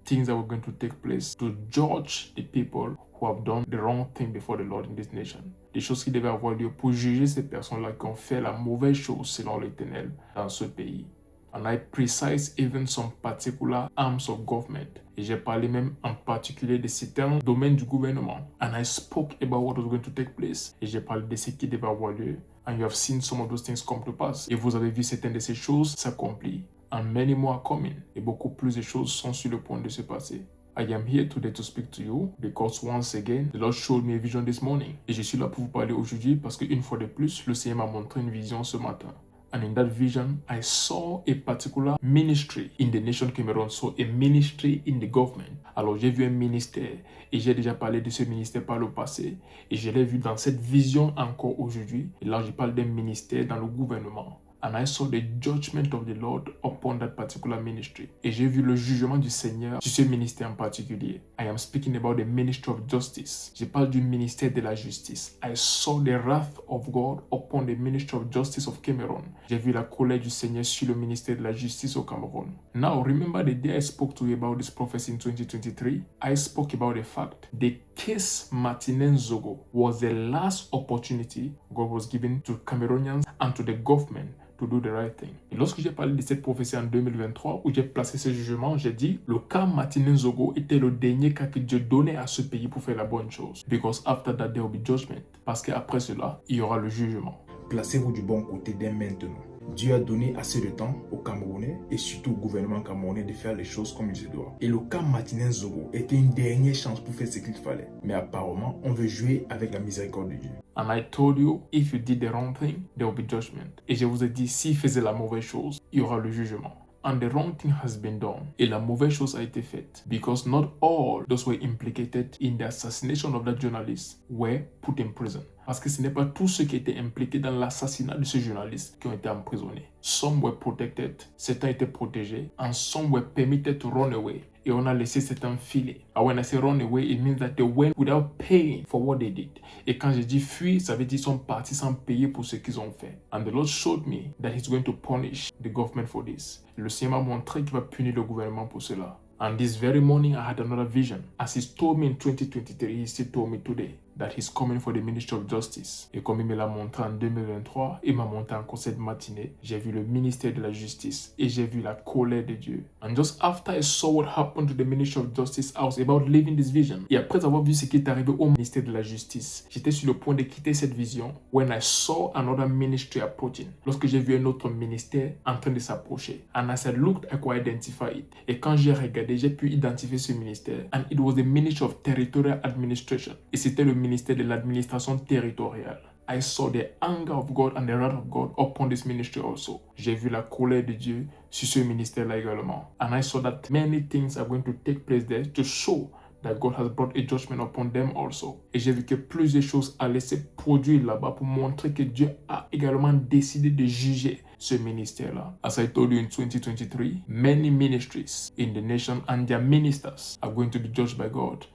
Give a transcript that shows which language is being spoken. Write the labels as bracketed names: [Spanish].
[English] Things that were going to take place to judge the people who have done the wrong thing before the Lord in this nation. [French] Des choses qui devaient avoir lieu pour juger ces personnes-là qui ont fait la mauvaise chose selon l'Éternel dans ce pays. [English] And I precise even some particular arms of government. [French] Et j'ai parlé même en particulier de certains domaines du gouvernement. [English] And I spoke about what was going to take place. [French] Et j'ai parlé de ce qui devait avoir lieu. [English] And you have seen some of those things come to pass. [French] Et vous avez vu certaines de ces choses s'accomplir. [English] And many more are coming. [French] Et beaucoup plus de choses sont sur le point de se passer. [English] I am here today to speak to you because once again, the Lord showed me a vision this morning. [French] Et je suis là pour vous parler aujourd'hui parce qu'une fois de plus, le Seigneur m'a montré une vision ce matin. [English] And in that vision, I saw a particular ministry in the nation Cameroon, so a ministry in the government. [French] Alors j'ai vu un ministère et j'ai déjà parlé de ce ministère par le passé et je l'ai vu dans cette vision encore aujourd'hui. Et là, je parle d'un ministère dans le gouvernement. [English] And I saw the judgment of the Lord upon that particular ministry. [French] Et j'ai vu le jugement du Seigneur sur ce ministère en particulier. [English] I am speaking about the ministry of justice. [French] Je parle du ministère de la justice. [English] I saw the wrath of God upon the ministry of justice of Cameroon. [French] J'ai vu la colère du Seigneur sur le ministère de la justice au Cameroun. [English] Now, remember the day I spoke to you about this prophecy in 2023? I spoke about the fact the case Martin Zogo was the last opportunity God was given to Cameroonians and to the government to do the right thing. [French] Et lorsque j'ai parlé de cette prophétie en 2023, où j'ai placé ce jugement, j'ai dit, le cas Martin Zogo était le dernier cas que Dieu donnait à ce pays pour faire la bonne chose. [English] Because after that there will be judgment. [French] Parce qu'après cela, il y aura le jugement. Placez-vous du bon côté dès maintenant. Dieu a donné assez de temps aux Camerounais et surtout au gouvernement camerounais de faire les choses comme il se doit. Et le cas Martin Zogo était une dernière chance pour faire ce qu'il fallait. Mais apparemment, on veut jouer avec la miséricorde de Dieu. [English] And I told you, if you did the wrong thing, there will be judgment. [French] Et je vous ai dit, s'il faisait la mauvaise chose, il y aura le jugement. [English] And the wrong thing has been done. [French] Et la mauvaise chose a été faite. [English] Because not all those were implicated in the assassination of that journalist were put in prison. [French] Parce que ce n'est pas tous ceux qui étaient impliqués dans l'assassinat de ce journaliste qui ont été emprisonnés. [English] Some were protected, [French] certains étaient protégés, [English] and some were permitted to run away. [French] Et on a laissé certains filer. [English] And when I say run away, it means that they went without paying for what they did. [French] Et quand je dis fuir, ça veut dire qu'ils sont partis sans payer pour ce qu'ils ont fait. [English] And the Lord showed me that He's going to punish the government for this. [French] Le Seigneur m'a montré qu'il va punir le gouvernement pour cela. [English] And this very morning, I had another vision. As He told me in 2023, He still told me today that he's coming for the ministry of justice. [French] Et comme il me l'a montré en 2023, il m'a montré encore cette matinée, j'ai vu le ministère de la justice et j'ai vu la colère de Dieu. [English] And just after I saw what happened to the ministry of justice, I was about living this vision. [French] Et après avoir vu ce qui est arrivé au ministère de la justice, j'étais sur le point de quitter cette vision [English] when I saw another ministry approaching. [French] Lorsque j'ai vu un autre ministère en train de s'approcher. [English] And as I looked, I could identify it. [French] Et quand j'ai regardé, j'ai pu identifier ce ministère. [English] And it was the Ministry of Territorial Administration. [French] Et c'était le ministère de l'administration territoriale. [English] I saw the anger of God and the wrath of God upon this ministry also. [French] J'ai vu la colère de Dieu sur ce ministère-là également. [English] And I saw that many things are going to take place there to show that God has brought a judgment upon them also. [French] Et j'ai vu que plusieurs choses allaient se produire là-bas pour montrer que Dieu a également décidé de juger ce ministère-là. [English] As I told you in 2023, many ministries in the nation and their ministers are going to be judged by God.